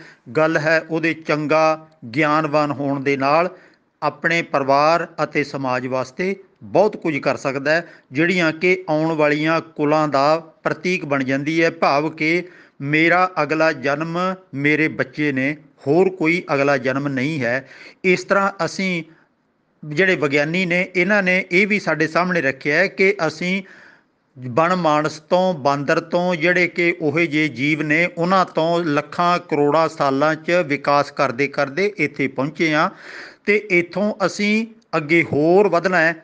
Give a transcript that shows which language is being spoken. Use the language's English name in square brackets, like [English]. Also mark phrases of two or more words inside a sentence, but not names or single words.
[Punjabi] ਗੱਲ ਹੈ ਉਹਦੇ ਚੰਗਾ ਗਿਆਨਵਾਨ ਹੋਣ ਦੇ ਨਾਲ ਆਪਣੇ ਪਰਿਵਾਰ ਅਤੇ ਸਮਾਜ ਵਾਸਤੇ ਬਹੁਤ ਕੁਝ ਕਰ ਸਕਦਾ ਹੈ, ਜਿਹੜੀਆਂ ਕਿ ਆਉਣ ਵਾਲੀਆਂ ਕੁਲਾਂ ਦਾ ਪ੍ਰਤੀਕ ਬਣ ਜਾਂਦੀ ਹੈ। ਭਾਵ ਕਿ ਮੇਰਾ ਅਗਲਾ ਜਨਮ ਮੇਰੇ ਬੱਚੇ ਨੇ, ਹੋਰ ਕੋਈ ਅਗਲਾ ਜਨਮ ਨਹੀਂ ਹੈ। ਇਸ ਤਰ੍ਹਾਂ ਅਸੀਂ ਜਿਹੜੇ ਵਿਗਿਆਨੀ ਨੇ ਇਹਨਾਂ ਨੇ ਇਹ ਵੀ ਸਾਡੇ ਸਾਹਮਣੇ ਰੱਖਿਆ ਹੈ ਕਿ ਅਸੀਂ ਬਣ ਮਾਨਸ ਤੋਂ ਬਾਂਦਰ ਤੋਂ ਜਿਹੜੇ ਕਿ ਉਹੇ ਜਿਹੇ ਜੀਵ ਨੇ ਉਹਨਾਂ ਤੋਂ ਲੱਖਾਂ ਕਰੋੜਾਂ ਸਾਲਾਂ 'ਚ ਵਿਕਾਸ ਕਰਦੇ ਕਰਦੇ ਇੱਥੇ ਪਹੁੰਚੇ ਹਾਂ ਅਤੇ ਇੱਥੋਂ ਅਸੀਂ ਅੱਗੇ ਹੋਰ ਵਧਣਾ ਹੈ।